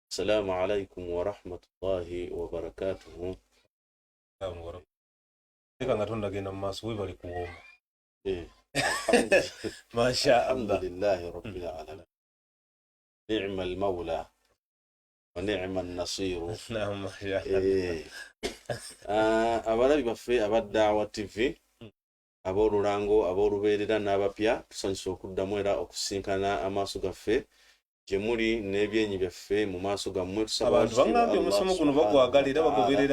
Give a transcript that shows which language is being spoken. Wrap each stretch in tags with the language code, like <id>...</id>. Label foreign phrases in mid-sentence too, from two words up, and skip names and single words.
<ar>السلام عليكم ورحمة الله وبركاته.</ar> <lg>nga tondagenda mu maaso we bali kuwomba.</lg> <ar>الحمد Masha الحمد Allah. لله رب العالمين. نعم المولى ونعم النصير. Naam, ما شاء الله.</ar> <lg>Abalabi baffe aba Daawa TV ab'olulango ab'olubeerera n'abapya tusanyusa okuddamu era okusinkana amaaso gaffe gye muli n'ebyenyi byaffe mu maaso gammwe. Abantu bangambye omusomo guno bagwagala era bagoberera.</lg>